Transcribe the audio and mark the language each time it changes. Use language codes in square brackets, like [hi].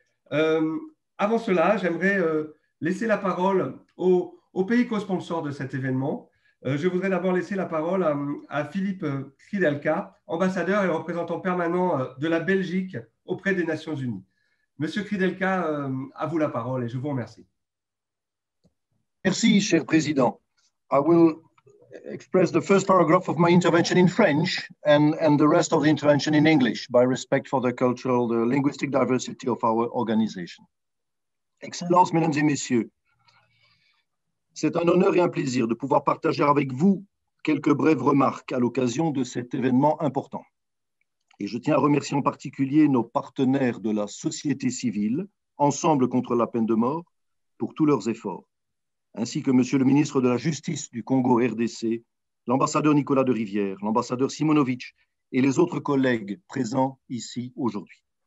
[fr] Avant cela, j'aimerais laisser la parole aux pays co-sponsors de cet événement. Je voudrais d'abord laisser la parole à Philippe Kridelka, ambassadeur et représentant permanent de la Belgique auprès des Nations Unies. Monsieur Kridelka, à vous la parole et je vous remercie. Merci, cher Président. [en] I will express the first paragraph of my intervention in French and the rest of the intervention in English by respect for the cultural, the linguistic diversity of our organization. [fr] Excellences, Mesdames et Messieurs, c'est un honneur et un plaisir de pouvoir partager avec vous quelques brèves remarques à l'occasion de cet événement important. Et je tiens à remercier en particulier nos partenaires de la société civile, Ensemble contre la peine de mort, pour tous leurs efforts, ainsi que Monsieur le ministre de la Justice du Congo RDC, l'ambassadeur Nicolas de Rivière, l'ambassadeur Simonovic et les autres collègues présents ici aujourd'hui.